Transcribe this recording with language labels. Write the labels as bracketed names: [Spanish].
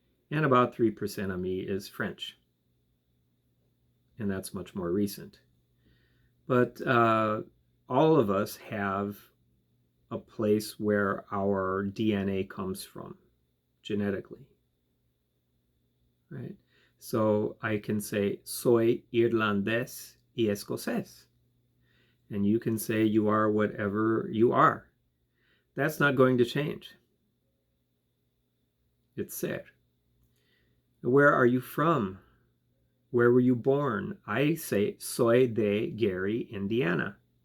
[English] And about 3% of me is French. And that's much more recent. But all of us have a place where our DNA comes from genetically, right? So I can say, [Spanish] soy irlandés y escocés. [English] And you can say you are whatever you are. That's not going to change. It's ser. Where are you from? Where were you born? I say, [Spanish] soy de Gary, Indiana.